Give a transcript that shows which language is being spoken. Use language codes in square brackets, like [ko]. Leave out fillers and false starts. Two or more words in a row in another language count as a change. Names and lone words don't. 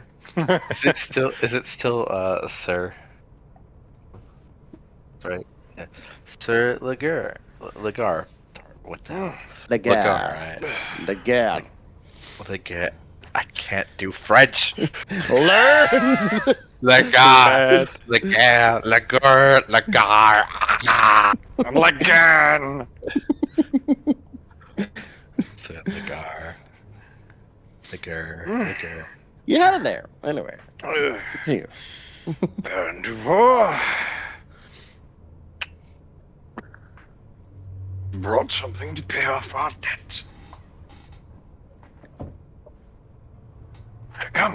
[en] Is it still Sir? Right. Yeah. Sir Laguerre. Laguerre. What the hell? Laguerre. Laguerre, right. Laguerre. What I get? I can't do French. Learn! Laguerre. Laguerre. Laguerre. Laguerre. Laguerre! Sir Laguerre. Laguerre. Laguerre. You had it there. Anyway, continue. Baron Dubois brought something to pay off our debt. Come.